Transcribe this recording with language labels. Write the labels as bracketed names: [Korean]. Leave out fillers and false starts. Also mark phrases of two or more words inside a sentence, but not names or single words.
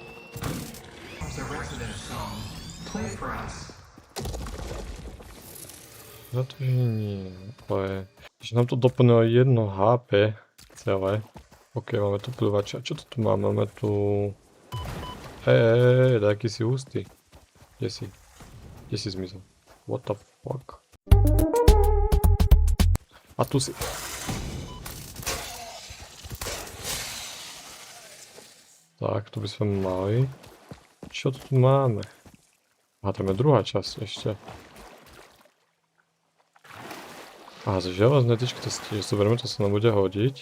[Slovak] No to nie, ale... Že nám to doplnilo 1 HP celé. Ok, máme tu pľúvača. Čo to tu máme? Máme tu... Taký si hustý. Kde si? Kde si zmizol? [English] What the fuck? [Slovak] A tu si. Tak, tu by sme mali. Čo tu máme? A tam je druhá časť ešte. A z železné tyčky to tiež zoberieme, to sa nám bude hodiť.